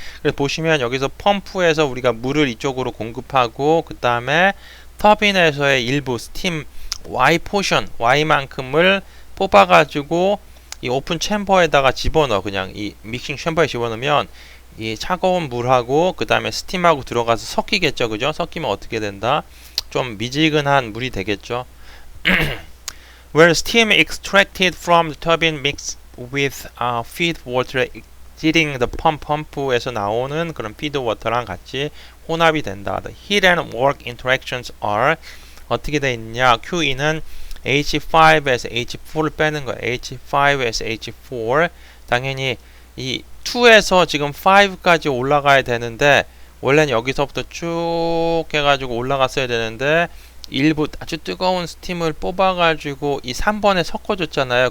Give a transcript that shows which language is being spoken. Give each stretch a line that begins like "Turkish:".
Korean: 그래서 보시면 여기서 펌프에서 우리가 물을 이쪽으로 공급하고 그 다음에 터빈에서의 일부 스팀 Y 포션, Y만큼을 뽑아가지고 이 오픈 챔버에다가 집어넣어. 그냥 이 믹싱 챔버에 집어넣으면 이 차가운 물하고 그 다음에 스팀하고 들어가서 섞이겠죠, 그죠? 섞이면 어떻게 된다? 좀 미지근한 물이 되겠죠.
English: Where steam extracted from the turbine mixed with feed water exiting the pump,
Korean: 펌프에서 나오는 그런 feed water랑 같이 혼합이 된다.
English: The heat and work interactions are
Korean: 어떻게 돼 있냐? QE는 H5에서 H4를 빼는 거예요. H5에서 H4 당연히 이 2에서 지금 5까지 올라가야 되는데 원래는 여기서부터 쭉 해가지고 올라갔어야 되는데 일부 아주 뜨거운 스팀을 뽑아가지고 이 3번에 섞어줬잖아요.